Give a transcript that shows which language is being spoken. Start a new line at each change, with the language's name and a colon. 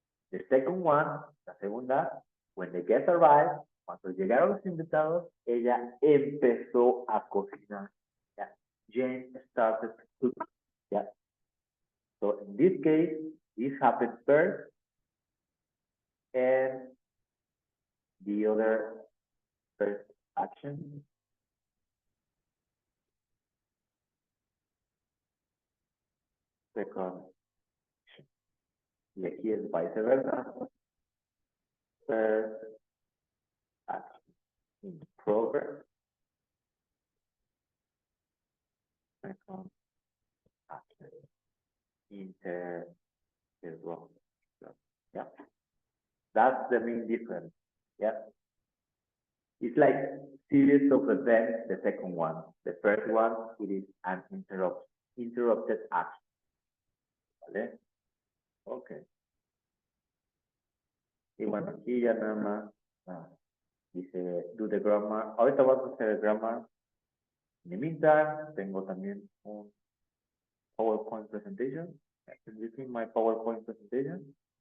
English: The second one,
Spanish: la segunda,
English: when the guests arrived,
Spanish: cuando llegaron los invitados, ella empezó a cocinar.
English: Yeah. Jane started to cook. Yeah. So in this case, this happened first, and the other first action.
Spanish: Second. Y aquí es viceversa.
English: First action in progress. Second action interrogative. Yeah. That's the main difference. Yeah. It's like series of events, the second one. The first one, it is an interrupted action.
Spanish: ¿Vale? Ok. Y bueno, aquí ya nada más dice
English: do the grammar.
Spanish: Ahorita vamos a hacer el grammar.
English: In the meantime,
Spanish: tengo también un PowerPoint presentation.
English: Can you see my PowerPoint presentation?